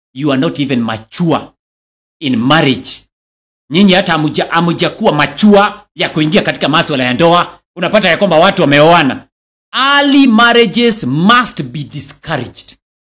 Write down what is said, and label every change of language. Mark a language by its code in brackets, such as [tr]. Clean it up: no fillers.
[en] You are not even mature in marriage. [sw] Nyinyi hata hamujakuwa mature ya kuingia katika masuala ya ndoa. Unapata ya kwamba watu wameoana. [en] Early marriages must be discouraged.